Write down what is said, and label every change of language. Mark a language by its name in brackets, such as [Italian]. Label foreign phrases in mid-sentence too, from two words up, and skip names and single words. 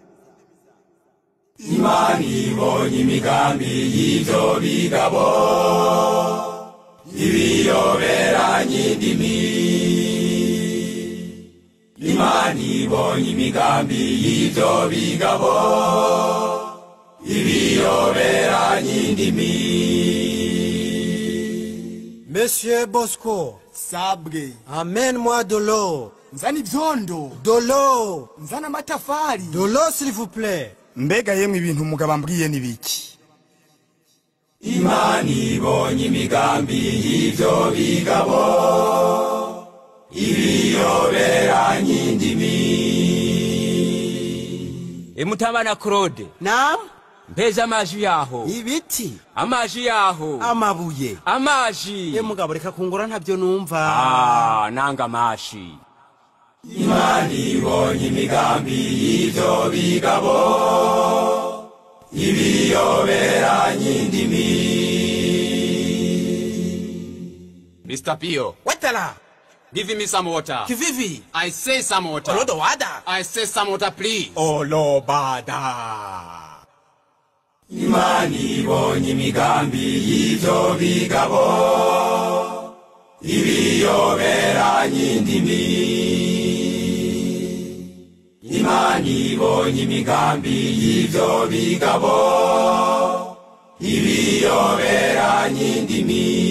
[Rundi] Imana ibonye imigambi y'ivyo bigabo ibiyoberanya indimi. Imana ibonye imigambi y'ivyo bigabo ibiyoberanya indimi. [French] Monsieur Bosco [Rundi] Sabwe [French] amène-moi de l'eau. [Rundi] nzana ivyondo, [French] De l'eau. [Rundi] nzana amatafari. [French] De l'eau s'il vous plaît. [Rundi] Mbega yemwe ibintu umugabo ambwiye nibiki? Imana ibonye imigambi y'ivyo bigabo ibiyoberanya indimi. [Swahili] Mutabana Claude, Naam, mbeza amaji yaho. [Rundi] ibiti, [Swahili] Amaji yaho. [Rundi] amabuye. [Swahili] Amaji. [Rundi] Mugabo reka kungura ntavyo numva. Nanga amashi. Imana ibonye imigambi y'ivyo bigabo ibiyoberanya indimi. [English] Mr. Pio, Wetala, give me some water. kivivi, I say some water. olodo wada. I say some water, please. Olobada. [Rundi] Imana ibonye imigambi y'ivyo bigabo ibiyoberanya indimi. Imana ibonye imigambi y'ivyo bigabo ibiyoberanya indimi.